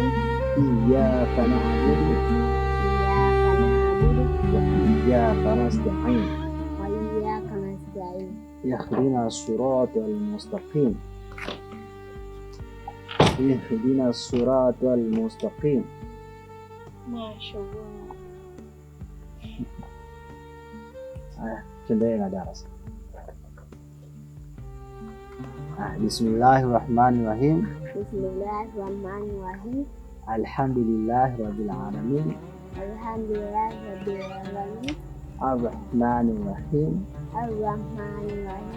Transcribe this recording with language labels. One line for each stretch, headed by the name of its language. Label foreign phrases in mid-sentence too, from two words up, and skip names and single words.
Arabic: إياك نعبد وإياك نستعين. وإياك نستعين. اهدنا الصراط المستقيم. اهدنا الصراط المستقيم. Mashallah.
Swahili: Tuendelee na darasa.
Arabic: Bismillahirrahmanirrahim. Bismillahirrahmanirrahim. الحمد لله رب العالمين. الحمد لله رب العالمين. Arrahmanirrahim. Arrahmanirrahim.